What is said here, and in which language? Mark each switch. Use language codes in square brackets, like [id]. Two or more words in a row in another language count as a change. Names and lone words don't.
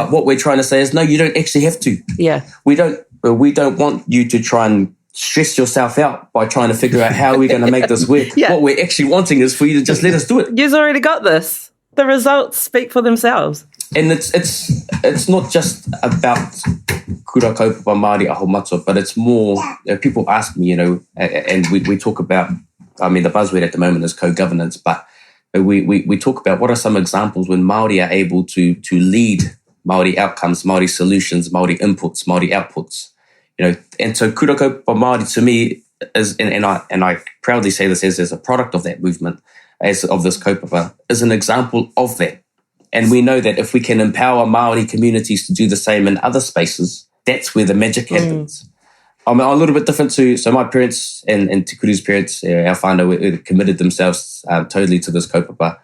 [en] But what we're trying to say is, no, you don't actually have to. Yeah. We don't want you to try and stress yourself out by trying to figure out how we're going to make this work. Yeah. What we're actually wanting is for you to just let us do it. You've already got this. The results speak for themselves. And it's not just about [mi] kura kaupapa Māori aho matua, [en] but it's more, people ask me, and we talk about, the buzzword at the moment is co-governance, but we talk about what are some examples when Māori are able to lead Māori outcomes, Māori solutions, Māori inputs, Māori outputs, and so [mi] kura kaupapa Māori [en] to me is, and I proudly say this as a product of that movement, as of this kaupapa, is an example of that. And we know that if we can empower Māori communities to do the same in other spaces, that's where the magic happens. I'm a little bit different so my parents and Te Kuru's parents, our whānau, committed themselves totally to this kaupapa.